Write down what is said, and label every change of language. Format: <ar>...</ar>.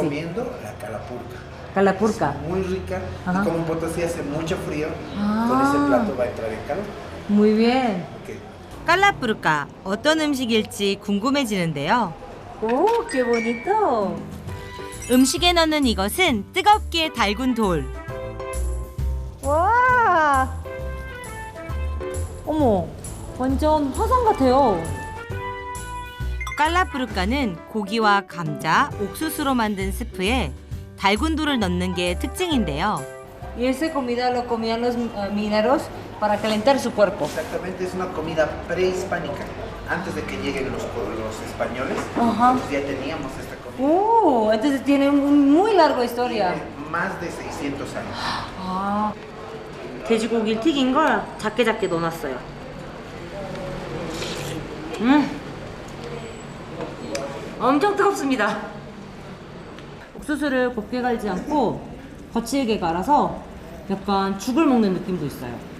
<es>recomiendo la calapurca. Calapurca. Muy rica. Ajá. Y como en Potosí hace mucho frío, Ah. con ese plato va a entrar en calor. Muy bien. Ok.</es> <ko>깔라푸르카 어떤 음식일지 궁금해지는데요.</ko> <es>Oh, qué bonito.</es> <ko>음식에 넣는 이것은 뜨겁게 달군 돌. 와. 어머, 완전 화산 같아요. 깔라푸르카는 고기와 감자, 옥수수로 만든 스프에 달군 돌을 넣는 게 특징인데요.</ko> <es>Y esa comida lo comían los mineros para calentar su cuerpo. Exactamente, es una comida prehispánica. Antes de que lleguen los españoles, Ajá. nosotros ya teníamos esta comida. Entonces tiene una muy larga historia. Tiene más de 600 años.</es> <ko>아, 돼지고기를 튀긴 걸 작게 넣어놨어요. 엄청 뜨겁습니다. 옥수수를 곱게 갈지 않고 거칠게 갈아서 약간 죽을 먹는 느낌도 있어요.</ko>